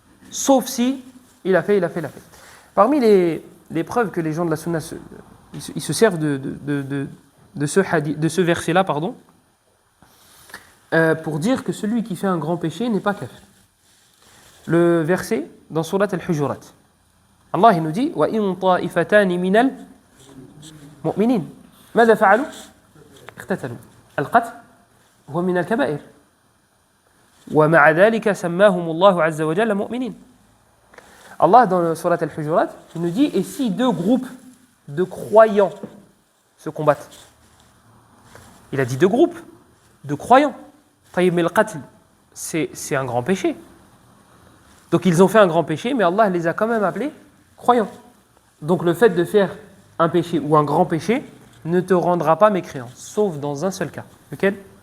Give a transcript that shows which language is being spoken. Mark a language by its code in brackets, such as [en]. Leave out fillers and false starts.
[fr] Sauf si il a fait. Parmi les preuves que les gens de la sunna ils se servent de ce verset-là, pour dire que celui qui fait un grand péché n'est pas kafir. Le verset dans Surat al-Hujurat. Allah il nous dit [ar] وَإِن طَائِفَتَانِ مِنَ الْمُؤْمِنِينَ ماذا فعلوا؟ اقتتلوا القتل هو من الكبائر ومع ذلك سماهم الله عز وجل مؤمنين. [fr] Allah dans le Surat al-Hujurat il nous dit et si deux groupes de croyants se combattent. Il a dit deux groupes de croyants. Mais le qatl c'est un grand péché. Donc ils ont fait un grand péché mais Allah les a quand même appelés croyants. Donc le fait de faire un péché ou un grand péché ne te rendra pas mécréant, sauf dans un seul cas. Lequel?